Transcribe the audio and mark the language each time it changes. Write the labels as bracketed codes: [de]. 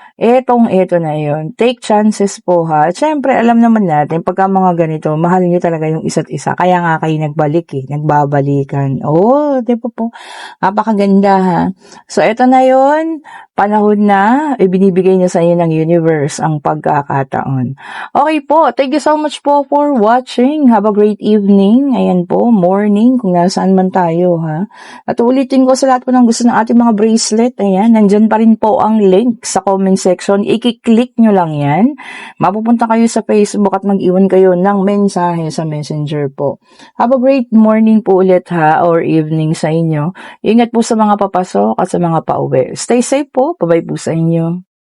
[tl] Eto na yun. [en] Take chances [tl] po, ha. At syempre, alam naman natin, pagka mga ganito, mahal nyo talaga yung isa't isa. Kaya nga kayo nagbabalikan. Oh, di ba po? Napakaganda, ha. So, eto na yun. panahon na ibinibigay niya sa inyo ng universe ang pagkakataon. [en] Okay po, thank you so much po for watching. Have a great evening. [tl] Ayan po, morning, kung nasaan man tayo, ha. At ulitin ko sa lahat po ng gusto ng ating mga bracelet, ayan, nandyan pa rin po ang link sa comment section. I-click nyo lang yan. Mapupunta kayo sa Facebook at mag-iwan kayo ng mensahe sa Messenger po. [en] Have a great morning [tl] po ulit, ha, [en] or evening [tl] sa inyo. Ingat po sa mga papasok at sa mga pauwi. [en] Stay safe [tl] po. Bye-bye po sa inyo.